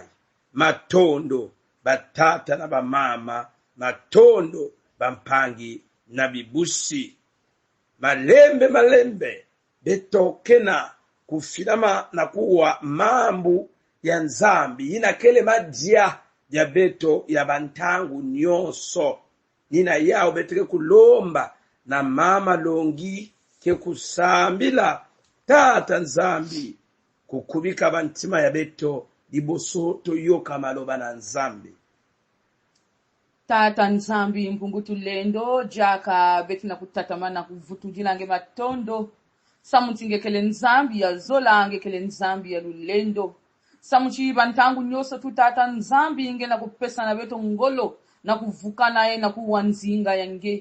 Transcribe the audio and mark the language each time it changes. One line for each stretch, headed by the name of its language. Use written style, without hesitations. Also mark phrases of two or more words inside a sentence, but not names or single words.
Kongo: Matondo batata na bamama, matondo bampangi na bibusi, malembe betokena kufilama na kuwa mambu ya Nzambi. Ina kele madia ya beto ya bantangu nyonso, nina yao beteke kulomba na mama longi ke kusambila tata Nzambi, kukubika bantima ya beto liboso toyoka maloba na Nzambi. Tata Nzambi mpungutu lendo, jaka beti na kutatamana kuvutujilange matondo, samutingekele Nzambi ya zola angekele Nzambi ya lulendo. Samuchi bantangu nyoso tu tata Nzambi inge na kupesa na beto ngolo, na kuvuka nae na kuwanzinga yange.